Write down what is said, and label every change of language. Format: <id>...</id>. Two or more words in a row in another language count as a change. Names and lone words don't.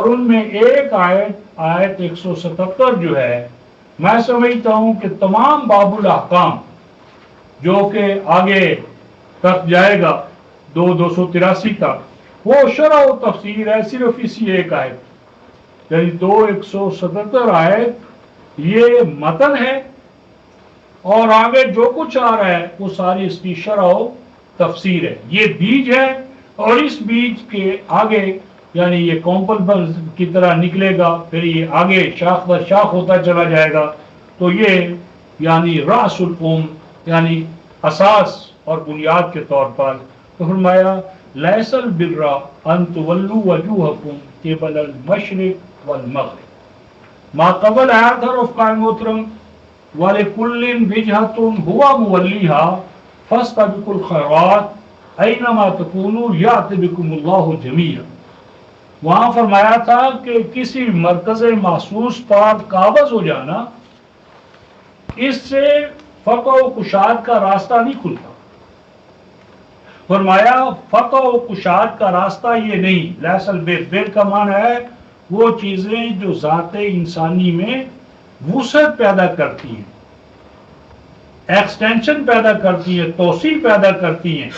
<ur>ان میں ایک آیت 177 جو ہے، میں سمجھتا ہوں کہ تمام باب الاحکام جو کہ آگے تک جائے گا 283 تک، وہ شرح و تفسیر ہے صرف اسی ایک آیت، یعنی 177 آیت یہ متن ہے، اور آگے جو کچھ آ رہا ہے وہ ساری اس کی شرح و تفسیر ہے۔ یہ بیج ہے، اور اس بیج کے آگے یعنی یہ کومپل کی طرح نکلے گا، پھر یہ آگے شاخ در شاخ ہوتا چلا جائے گا، تو یہ یعنی</ur> <ar>رأس القوم،</ar> <ur>یعنی اساس اور بنیاد کے طور پر۔ تو فرمایا</ur> <ar>لیس البر ان تولوا وجوہکم قبل المشرق والمغرب،</ar> <ur>ما قبل آیت حرف قائم محترم،</ur> <ar>وَلِكُلٍّ وِجْهَةٌ هُوَ مُوَلِّيهَا فَاسْتَبِقُوا الْخَيْرَاتِ أَيْنَمَا تَكُونُوا يَأْتِ بِكُمُ اللَّهُ جَمِيعًا۔</ar> <ur>وہاں فرمایا تھا کہ کسی مرکز محسوس پر قابض ہو جانا، اس سے فتح و کشاد کا راستہ نہیں کھلتا۔ فرمایا فتح و کشاد کا راستہ یہ نہیں،</ur> <ar>لیس البر،</ar> <ur>بر کا معنی ہے وہ چیزیں جو ذات انسانی میں وسعت پیدا کرتی ہیں، ایکسٹینشن پیدا کرتی ہیں، توسیع پیدا کرتی ہیں۔</ur>